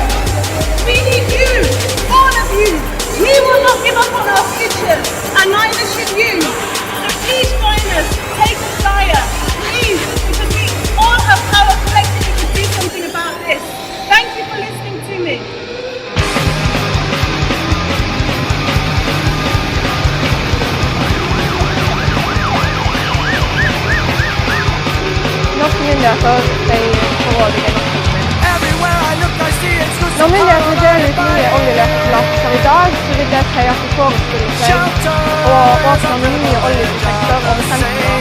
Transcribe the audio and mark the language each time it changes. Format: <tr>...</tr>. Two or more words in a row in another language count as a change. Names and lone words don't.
<en>We need you, all of you. We will not give up on our future, and neither should you. So please join us, take us higher, please, because we all have power collectively to do something about this. Thank you for listening to me.</en> <no>Norske myndigheter sier forrådige Når myndighetene deler ut nye oljelettelser i dag, så vil det si at de forestiller seg å åpne nye oljeprosjekter over 15 år.</no>